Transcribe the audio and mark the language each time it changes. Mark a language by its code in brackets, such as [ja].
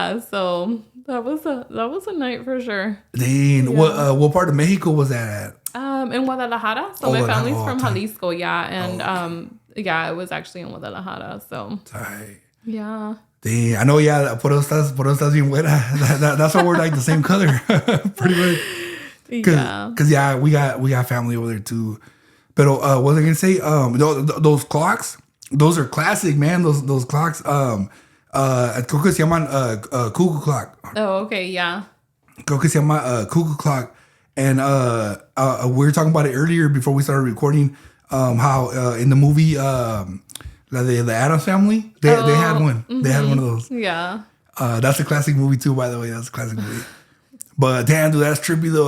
[en] So that was a night for sure. Dang. Yeah. What part of Mexico was that at? In Guadalajara. So my family's from Jalisco. Yeah. And, it was actually in Guadalajara. So. Tight. Yeah. Dang, I know, [es] por eso estás bien buena. [en] That's why we're like the same color, pretty much. Because we got family over there too. But what was I gonna say? Those clocks, those are classic, man. Those clocks. [es] Creo que se llaman cuckoo clock. [en] Oh, okay, yeah. [es] Creo que se llama [en] cuckoo clock, and we were talking about it earlier before we started recording. how in the movie the Addams Family, they had one. They had one of those. Yeah. That's a classic movie too, by the way. That's a classic movie. But damn, dude, that's trippy though.